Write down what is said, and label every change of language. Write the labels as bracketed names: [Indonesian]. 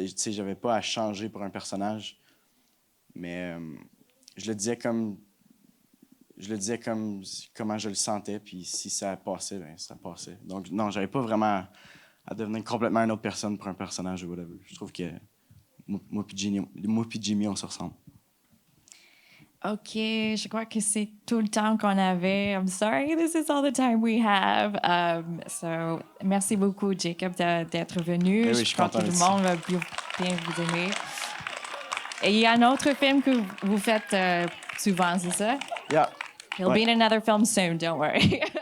[French] Tu sais, j'avais pas à changer pour un personnage, mais je le disais comment je le sentais, puis si ça passait, ben ça passait. Donc non, j'avais pas vraiment à devenir complètement une autre personne pour un personnage ou whatever. Je trouve que moi puis Jimmy, on se ressemble. OK, je crois que c'est tout le temps qu'on avait. [English] I'm sorry, this is all the time we have. [French] So, merci beaucoup, Jacob, d'être venu. Oui, je crois que tout le monde va bien vous aimer. Et il y a un autre film que vous faites souvent, c'est ça? [English] Yeah. He'll be in another film soon, don't worry.